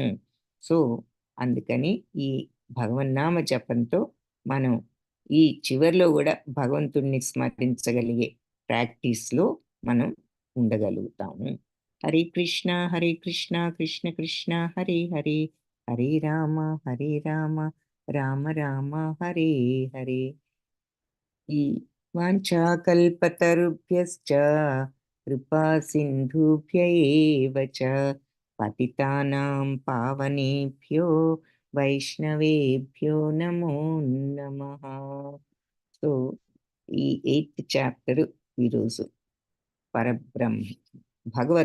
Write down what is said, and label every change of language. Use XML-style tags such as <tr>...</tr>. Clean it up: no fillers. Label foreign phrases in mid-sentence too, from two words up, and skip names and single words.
<te>సో అందుకని ఈ భగవన్నామ జపంతో మనం ఈ చివర్లో కూడా భగవంతుణ్ణి స్మరించగలిగే ప్రాక్టీస్లో మనం ఉండగలుగుతాము.</te> <sa>హరే కృష్ణ కృష్ణ కృష్ణ హరే హరే హరే రామ రామ రామ హరే హరే. ఈ వాంఛాకల్పతరుభ్యశ్చ కృపా సింధుభ్య ఏవ చ పతితానాం పావనేభ్యో వైష్ణవేభ్యో నమో నమః.</sa> <te>సో ఈ 8th చాప్టర్ ఈరోజు పరబ్రహ్మ భగవత్</te>